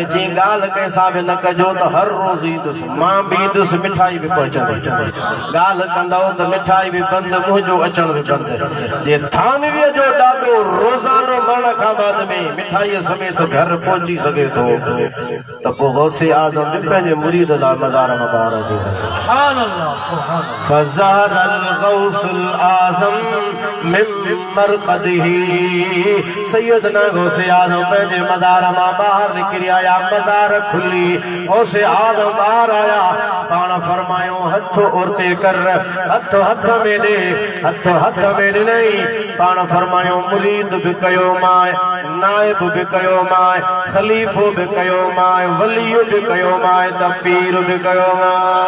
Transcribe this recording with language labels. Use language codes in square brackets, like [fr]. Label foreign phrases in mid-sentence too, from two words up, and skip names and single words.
[sd] जी ॻाल्हि कंहिंसां बि न कजो त हर रोज़ ईंदुसि मां बि ईंदुसि मिठाई बि पहुचंदी ॻाल्हि कंदव त मिठाई बि बंदि मुंहिंजो अचण बि बंदि जे थानवीअ जो ॾाढो रोज़ानो मरण खां बाद में मिठाईअ समेत घर पहुची सघे थो त पोइ गौसे आज़म बि पंहिंजे मुरीद लाइ मज़ार मुबारक जी [ar] سبحان الله سبحان الله [sd] फज़हर [ar] الغوث الأعظم من مرقده [sd] सैयदना गौसे आज़म पंहिंजे मदार मां ॿाहिरि निकिरी आया मदार खुली गौसे आज़म ॿाहिरि आया पाण फरमायो हथ उर्ते कर हथ में ॾे हथ में ॾिनई पाण फरमायो मुरीद बि कयो मां नाइब बि कयो मां ख़लीफ़ो बि कयो मां वली बि कयो मां त पीर बि कयो मां